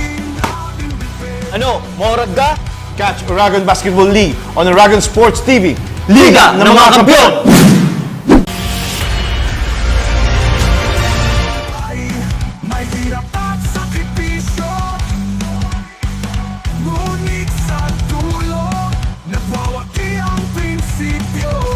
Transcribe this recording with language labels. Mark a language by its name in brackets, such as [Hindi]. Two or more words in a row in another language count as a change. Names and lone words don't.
[Filipino] Ano, Morag ka? [English] Catch Oragon Basketball League on Oragon Sports TV. [Filipino] Liga ng mga Kampiyon! May hirap at sakripisyo, ngunit sa dulo nagwawagi ang prinsipyo.